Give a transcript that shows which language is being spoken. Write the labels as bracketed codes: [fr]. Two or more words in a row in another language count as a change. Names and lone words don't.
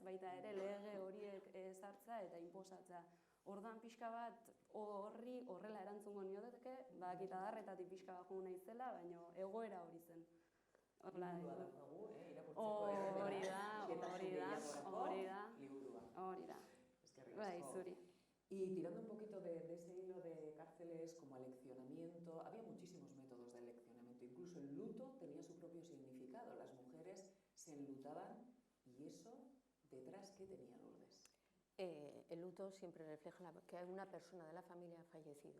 [eu] Baita ere lege horiek ezartzea eta inposatzea. Orduan pixka bat horri horrela erantzungo nioteke, badakit adarretatik pixka bat joan naizela, baina egoera hori zen. Liburua daukagu, irakurtzeko hori da. Bai, zuri. [es] Y tirando un poquito de ese hilo de cárceles como aleccionamiento, había muchísimos métodos de aleccionamiento, incluso el luto tenía su propio significado, las mujeres se enlutaban y eso detrás, ¿qué tenía Lourdes? El luto siempre refleja que una persona de la familia ha fallecido.